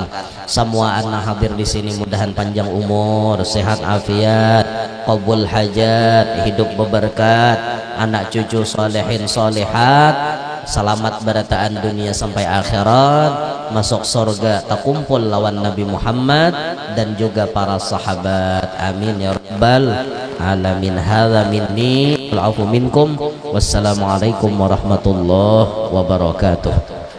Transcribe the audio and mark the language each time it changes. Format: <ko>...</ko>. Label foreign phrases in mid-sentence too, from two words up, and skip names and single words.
<bjn>Semua anak hadir di sini mudahan panjang umur, sehat afiat, qabul hajat, hidup berberkat, anak cucu solehin solehat, selamat berataan dunia sampai akhirat, masuk surga terkumpul lawan Nabi Muhammad dan juga para sahabat.</bjn> <ar>آمين يا رب العالمين. هذا مني والعفو منكم. والسلام عليكم ورحمة الله وبركاته.</ar>